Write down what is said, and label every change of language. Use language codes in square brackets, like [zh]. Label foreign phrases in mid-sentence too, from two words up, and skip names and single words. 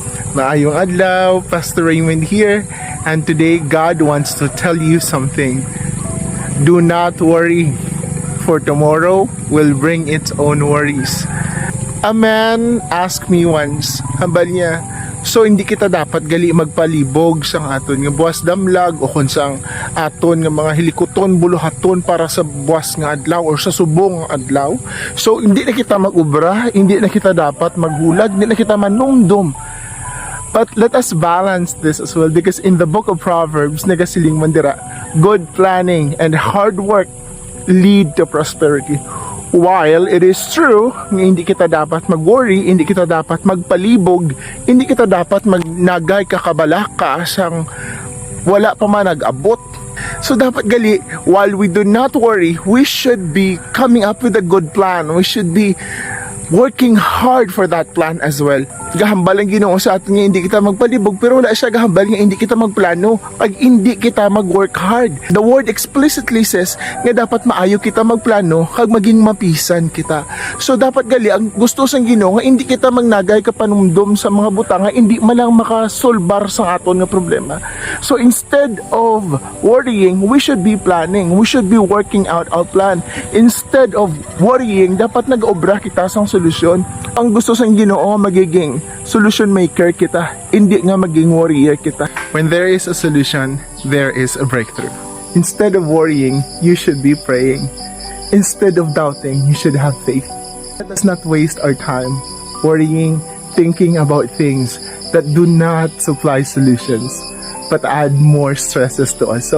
[hil] Maayong adlaw, [en] Pastor Raymond here, and today God wants to tell you something. Do not worry, for tomorrow will bring its own worries. A man asked me once, [hil] hambal niya, so hindi kita dapat gali magpalibog sang aton nga buwas damlag o kung sang aton nga mga hilikoton buluhaton para sa buwas nga adlaw or sa subong nga adlaw. So hindi na kita magubra, hindi na kita dapat maghulag, hindi na kita manumdum. [en] But let us balance this as well, because in the book of Proverbs, [hil] nagasiling mandira, [en] good planning and hard work lead to prosperity. While it is true, [hil] hindi kita dapat mag-worry, hindi kita dapat magpalibog, hindi kita dapat magnagay kakabalaka sang wala pa man nag-abot. So dapat gali, [en] while we do not worry, we should be coming up with a good plan. We should be working hard for that plan as well. [hil] Gahambal ang Ginoo sa atin nga hindi kita magpalibog, pero wala siya gahambal nga hindi kita magplano pag hindi kita mag- [en] work hard. The word explicitly says [hil] nga dapat maayo kita magplano kag maging mapisan kita. So dapat gali ang gusto sang Ginoo nga hindi kita magnagay ka panumdum sa mga butang nga hindi man lang makasolbar sa aton nga problema. [en] So instead of worrying, we should be planning. We should be working out our plan. Instead of worrying, [hil] dapat nag-obra kita sang solusyon. Ang gusto sang Ginoo magiging [en] solution maker [hil] kita, hindi nga maging warrior kita. [en] When there is a solution, there is a breakthrough. Instead of worrying, you should be praying. Instead of doubting, you should have faith. Let us not waste our time worrying, thinking about things that do not supply solutions, but add more stresses to us.